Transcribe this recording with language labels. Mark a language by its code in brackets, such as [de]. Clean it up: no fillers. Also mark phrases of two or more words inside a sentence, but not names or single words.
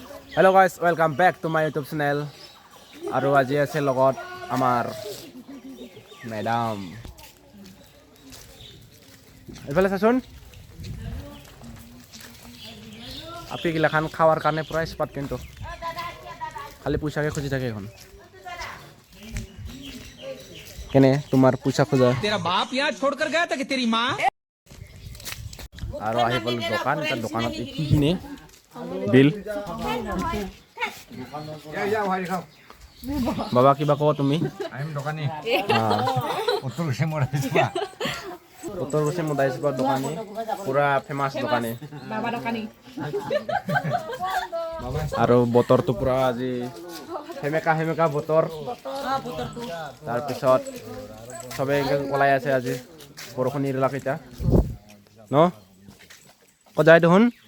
[en] Hello guys, welcome back to my YouTube channel. [as] আৰু আজি আছে লগত আমাৰ মেডাম। এইফালে চাচোন আপি গিলাখান খাৱাৰ কাৰণে পুৰা স্পট কিন্তু খালি পইচাকে খুজি থাকে এখন কেনে তোমাৰ পইচা খোজা [hi] तेरा बाप यहाँ छोड़कर गया था कि तेरी माँ [as] আৰু আহি পালো দোকান এটা দোকানত কি কিনে বিল বাবা কিবা কও তুমি দোকানী উত্তৰ গুছি মুদাইছপা দোকানী পুৰা ফেমাছ দোকানী আৰু বতৰটো পুৰা আজি হেমেকা হেমেকা বতৰ তাৰপিছত চবে ওলাই আছে আজি বৰষুণ নিদিলাক এতিয়া ন ক'ত যায় দেখোন